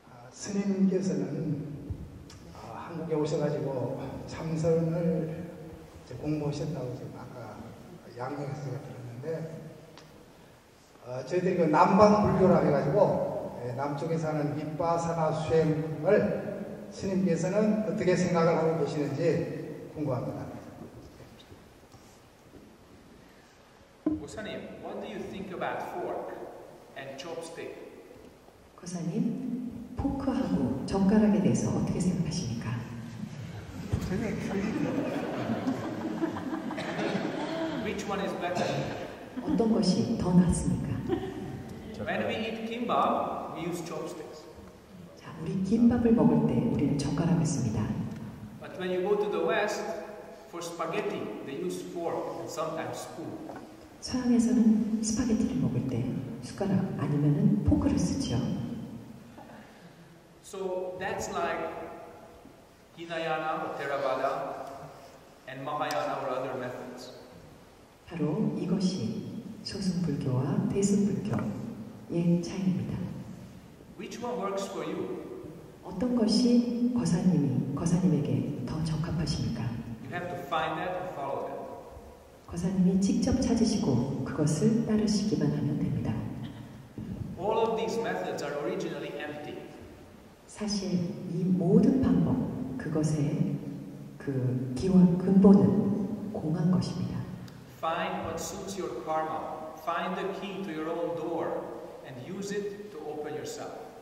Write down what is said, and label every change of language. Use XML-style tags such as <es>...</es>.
<ko>스님께서는 한국에 오셔가지고 참선을 공부하셨다고 지금 아까 양양에서 제가 들었는데 저희들이 그 남방불교라 해가지고 남쪽에서 하는 비파사나 수행을 스님께서는 어떻게 생각을 하고 계시는지 궁금합니다.</ko> <en>고사님, what do you think about fork and chopstick?</en> <ko>고사님, 포크하고 젓가락에 대해서 어떻게 생각하십니까?</ko> <en>Which one is better?</en> <ko>어떤 것이 더 낫습니까?</ko> <en>When we eat kimbap, we use chopsticks.</en> <ko>자, 우리 김밥을 먹을 때 우리는 젓가락을 씁니다.</ko> <en>But when you go to the West, for spaghetti, they use fork and sometimes spoon.</en> <ko>서양에서는 스파게티를 먹을 때 숟가락 아니면은 포크를 쓰죠.</ko> <en>So that's like Hinayana or Theravada and Mahayana or other methods.</en> <ko>바로 이것이 소승불교와 대승불교의 차이입니다.</ko> <en>Which one works for you?</en> <ko>어떤 것이 거사님에게 더 적합하십니까?</ko> <en>You have to find that and follow that.</en> <ko>거사님이 직접 찾으시고 그것을 따르시기만 하면 됩니다.</ko> <en>All of these methods are originally empty.</en> <ko>사실 이 모든 방법, 그것의 그 기원, 근본은 공한 것입니다.</ko> <en>Find what suits your karma. Find the key to your own door and use it to open yourself.</en>